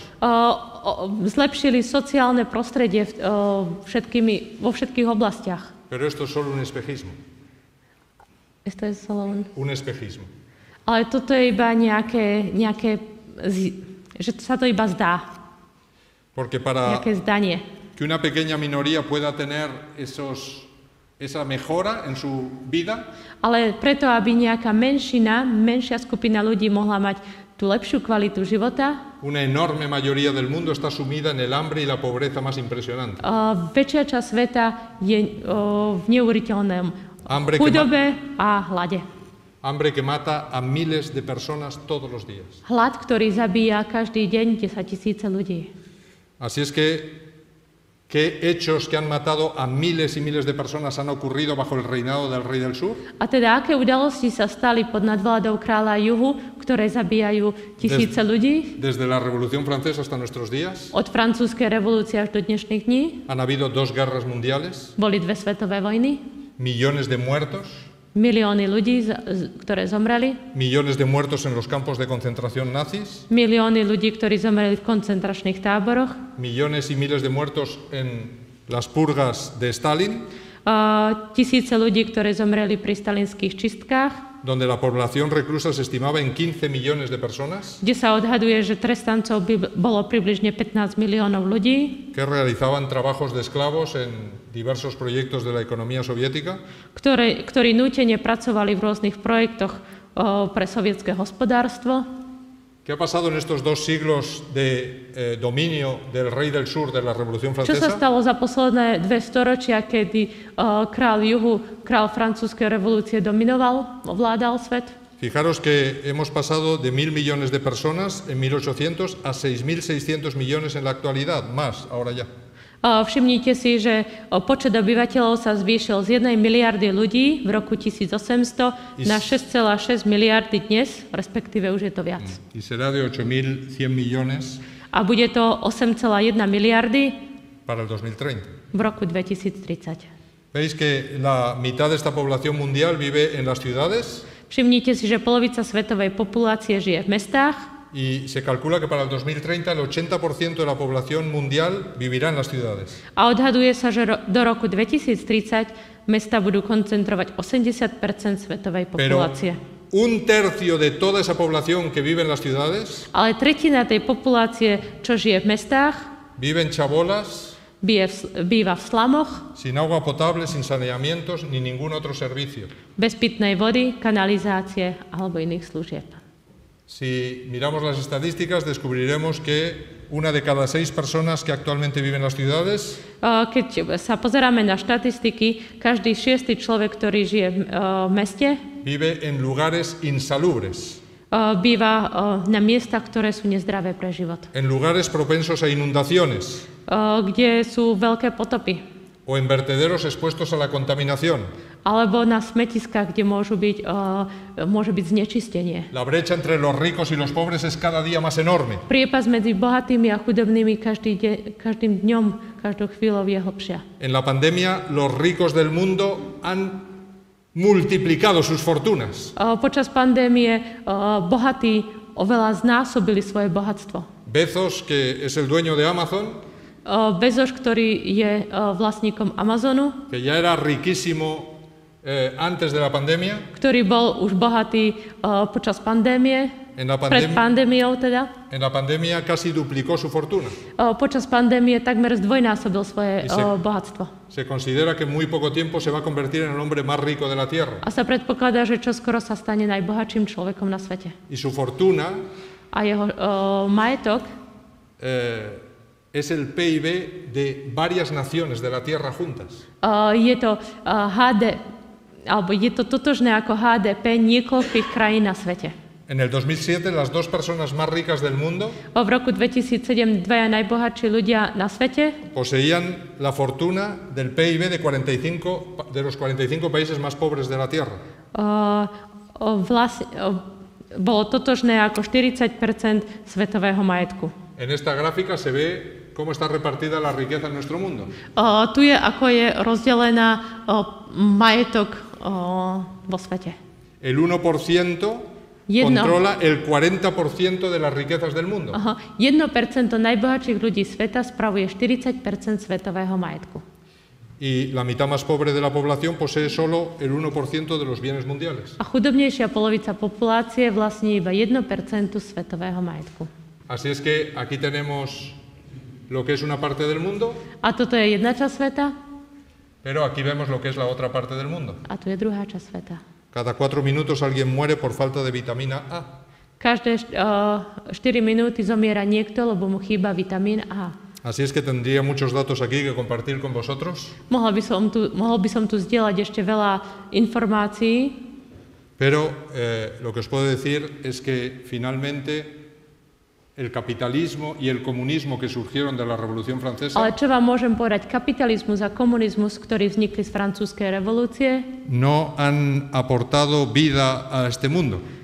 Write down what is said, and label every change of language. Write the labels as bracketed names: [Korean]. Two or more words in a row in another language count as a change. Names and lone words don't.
[Slovak] Zlepšili sociálne prostredie vo všetkých oblastiach. [Spanish] Pero esto es solo un espejismo. Esto es solo Un espejismo. [Slovak] Ale toto je iba nejaké že sa to iba zdá. [Spanish] Porque para [Slovak] Nejaké zdanie. [Spanish] que una pequeña minoría pueda tener esa mejora en su vida, [Slovak] Ale preto, aby nejaká menšia skupina ľudí mohla mať tú lepšiu kvalitu života, [Spanish] una enorme mayoría del mundo está sumida en el hambre y la pobreza más impresionante. [Slovak] väčšia časť sveta je v neuveriteľnom chudobe a hlade. [Spanish] Hambre que mata a miles de personas todos los días. [Slovak] Hlad, ktorý zabíja každý deň 10 000 ľudí. [Spanish] Así es que, ¿qué hechos que han matado a miles y miles de personas han ocurrido bajo el reinado del rey del sur? [Slovak] A teda, aké udalosti sa stali pod nadvládou kráľa juhu, ktoré zabíjajú tisíce ľudí? [Spanish] Desde la Revolución Francesa hasta nuestros días. [Slovak] Od francúzskej revolúcie až do dnešných dní. [Spanish] Han habido 2 guerras mundiales. [Slovak] Boli 2 svetové vojny. [Spanish] Millones de muertos. [Slovak] Milióny ľudí, ktoré zomreli. [Spanish] Millones de muertos en los campos de concentración nazis. [Slovak] Milióny ľudí, ktorí zomreli v koncentračných táboroch. [Spanish] Millones y miles de muertos en las purgas de Stalin. [Slovak] Tisíce ľudí, ktorí zomreli pri stalinských čistkách. [Spanish] Donde la población reclusa se estimaba en 15 millones de personas. [Slovak] Kde sa odhaduje, že trestancov bolo približne 15 miliónov ľudí. [Spanish] Que realizaban trabajos de esclavos en diversos proyectos de la economía soviética. [Slovak] Ktorí nútene pracovali v rôznych projektoch pre sovietské hospodárstvo. [Spanish] ¿Qué ha pasado en estos 2 siglos de dominio del rey del sur de la Revolución [Slovak] Čo sa [Spanish] Francesa? [Slovak] stalo za posledné 2 storočia, kedy král juhu, král francúzskej revolúcie dominoval, ovládal svet? [Spanish] Fijaros que hemos pasado de 1.000 millones de personas en 1800 a 6.600 millones en la actualidad, más ahora ya. [Slovak] Všimnite si, že počet obyvateľov sa zvýšil z 1 miliardy ľudí v roku 1800 na 6,6 miliardy dnes, respektíve už je to viac. [Spanish] Y será de 8.100 millones [Slovak] A bude to 8,1 miliardy [Spanish] para el 2030. [Slovak] v roku 2030. [Spanish] ¿Veis que la mitad de esta población mundial vive en las ciudades? [Slovak] Všimnite si, že polovica svetovej populácie žije v mestách [Spanish] Y se calcula que para el 2030 el 80% de la población mundial vivirá en las ciudades. [Slovak] a odhaduje sa, že do roku 2030 mesta budú koncentrovať 80% svetovej [Spanish] Pero [Slovak] populácie. [Spanish] 1/3 de toda esa población que vive en las ciudades [Slovak] Ale tretina tej populácie, čo žije v mestách, [Spanish] vive en chabolas, [Slovak] býva v slamoch, [Spanish] sin agua potable, sin saneamientos ni ningún otro servicio. [Slovak] bez pitnej vody, kanalizácie alebo iných služieb. [Spanish] Si miramos las estadísticas, descubriremos que 1 de cada 6 personas que actualmente viven en las ciudades [Slovak] Keď sa pozeráme na štatistiky, každý 6. človek, ktorý žije v meste, [Spanish] vive en lugares insalubres, [Slovak] býva na miestach, ktoré sú nezdravé pre život, [Spanish] en lugares propensos a inundaciones [Slovak] kde sú veľké potopy, [Spanish] o en vertederos expuestos a la contaminación. [Slovak] alebo na smetiskách, kde môže byť znečistenie. [Spanish] La brecha entre los ricos y los pobres es cada día más enorme. [Slovak] Priepas medzi bohatými a chudobnými každým dňom, každou chvíľou je hlbšia. [Spanish] En la pandemia, los ricos del mundo han multiplicado sus fortunas. [Slovak] Počas pandémie bohatí oveľa znásobili svoje bohatstvo. [Spanish] Bezos, que es el dueño de Amazon, [Slovak] Bezos, ktorý je vlastníkom Amazonu, [Spanish] que ya era riquísimo antes de la pandemia, [Slovak] ktorý bol už bohatý počas pandémie, pred pandémiou teda. [Spanish] en la pandemia casi duplicó su fortuna. [Slovak] Počas pandémie takmer zdvojnásobil svoje bohatstvo. [Spanish] Se considera que en muy poco tiempo se va a convertir en el hombre más rico de la Tierra. [Slovak] A sa predpokladá, že čoskoro sa stane najbohatším človekom na svete. [Spanish] Y su fortuna [Slovak] A jeho majetok [Spanish] es el PIB de varias naciones de la Tierra juntas. [Slovak] je to je to totožné ako HDP niekoľkých krajín na svete. [Spanish] En el 2007, las 2 personas más ricas del mundo [Slovak] V roku 2007 dvaja najbohatší ľudia na svete [Spanish] poseían la fortuna del PIB de los 45 países más pobres de la Tierra. [Slovak] Bolo totožné ako 40% svetového majetku. [Spanish] En esta gráfica se ve cómo está repartida la riqueza en nuestro mundo. [Slovak] Tu je, ako je rozdelená majetok vo svete. [Spanish] El 1% controla el 40% de las riquezas del mundo. [Slovak] 1% najbohatších ľudí sveta spravuje 40% svetového majetku. [Spanish] Y la mitad más pobre de la población posee solo el 1% de los bienes mundiales. [Slovak] A chudobnejšia polovica populácie vlastní iba 1% svetového majetku. [Spanish] Así es que aquí tenemos lo que es una parte del mundo, [Slovak] A toto je jedna časť sveta, [Spanish] pero aquí vemos lo que es la otra parte del mundo. [Slovak] a tu je druhá časť sveta. [Spanish] Cada 4 minutos alguien muere por falta de vitamina A. [Slovak] Každé 4 minúty zomiera niekto, lebo mu chýba vitamín A. [Spanish] Así es que tendría muchos datos aquí que compartir con vosotros, [Slovak] Mohol by som tu zdieľať ešte veľa informácií, [Spanish] pero lo que os puedo decir es que finalmente el capitalismo y el comunismo que surgieron de la Revolución Francesa [Slovak] ale čo vám môžem povedať, kapitalizmus a komunizmus, ktorí vznikli z francúzskej revolúcie, [Spanish] no han aportado vida a este mundo.